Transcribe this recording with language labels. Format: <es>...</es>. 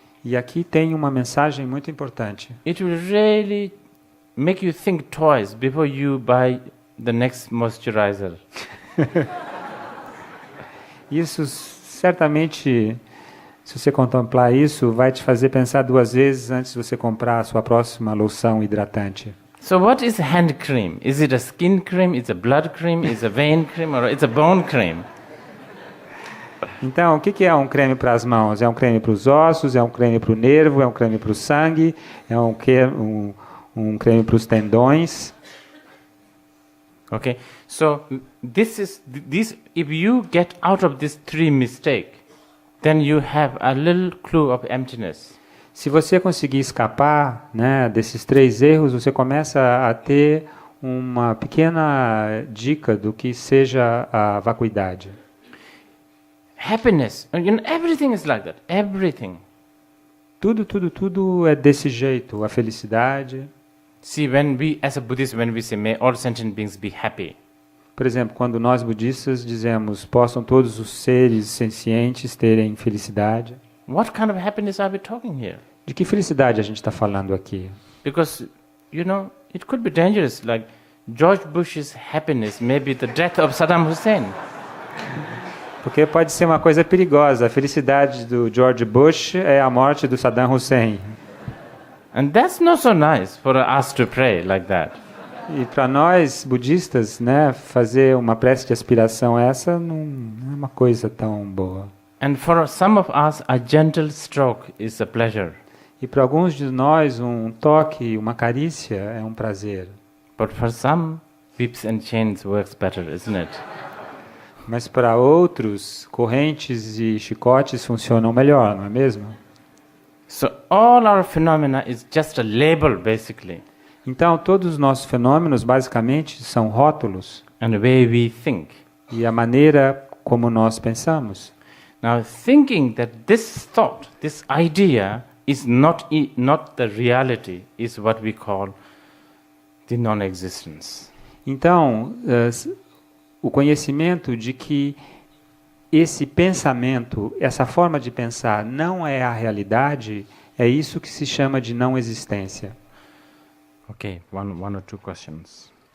<pt>E aqui tem uma mensagem muito importante.</pt> <en>It will really make you think twice before you buy the next moisturizer.</en> <pt>Isso certamente, se você contemplar isso, vai te fazer pensar 2 vezes antes de você comprar a sua próxima loção hidratante.</pt> <en>So what is hand cream? Is it a skin cream? Is it a blood cream? Is it a vein cream? Or it's a bone cream?</en> <pt>Então, o que é um creme para as mãos? É um creme para os ossos? É um creme para o nervo? É um creme para o sangue? É um creme para os tendões?</pt> <en>Okay, so this. If you get out of this 3 mistake, then you have a little clue of emptiness.</en> <pt>Se você conseguir escapar, né, desses 3 erros, você começa a ter uma pequena dica do que seja a vacuidade.</pt> <en>Happiness, everything is like that. Everything.</en> <pt>Tudo é desse jeito. A felicidade.</pt> <en>See, as a Buddhist, when we say, may all sentient beings be happy.</en> <pt>Por exemplo, quando nós budistas dizemos, possam todos os seres sencientes terem felicidade.</pt> <en>what kind of happiness are we talking here?</en> <pt>De que felicidade a gente está falando aqui?</pt> <en>Because, it could be dangerous. Like George Bush's happiness may be the death of Saddam Hussein.</en> <pt>Porque pode ser uma coisa perigosa. A felicidade do George Bush é a morte do Saddam Hussein.</pt> <en>And that's not so nice for us to pray like that.</en> <pt>E para nós, budistas, né, fazer uma prece de aspiração essa não é uma coisa tão boa.</pt> <en>And for some of us, a gentle stroke is a pleasure.</en> <pt>E para alguns de nós, um toque, uma carícia é um prazer.</pt> <en>But for some, whips and chains works better, isn't it?</en> <pt>Mas para outros, correntes e chicotes funcionam melhor, não é mesmo?</pt> <en>So all our phenomena is just a label, basically,</en> <pt>Então, todos os nossos fenômenos, basicamente, são rótulos</pt> <en>and the way we think.</en> <pt>e a maneira como nós pensamos.</pt> <en>Now, thinking that this thought, this idea, is not the reality, is what we call the non-existence.</en> <pt>Então, o conhecimento de que esse pensamento, essa forma de pensar não é a realidade, é isso que se chama de não existência.</pt> <en>Okay, one or two questions.</en>